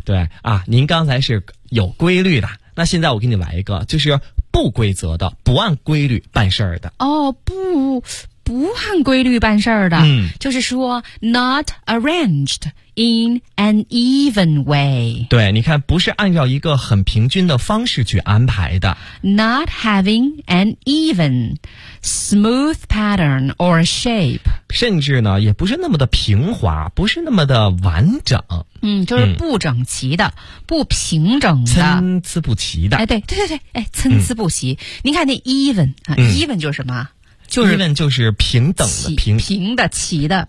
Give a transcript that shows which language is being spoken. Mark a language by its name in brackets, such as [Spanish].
[Chinese] 对啊，您刚才是有规律的，那现在我给你来一个就是不规则的不按规律办事儿的。哦，不按规律办事儿的、就是说 [English] not arranged in an even way。 [Chinese] 对，你看不是按照一个很平均的方式去安排的。 [English] not having an even smooth pattern or shape， [Chinese] 甚至呢也不是那么的平滑，不是那么的完整。就是不整齐的、不平整的，参差不齐的。哎，对对对对，哎，参差不齐。您看那 even、even 就是什么，就是、even 就是平等的平的齐的。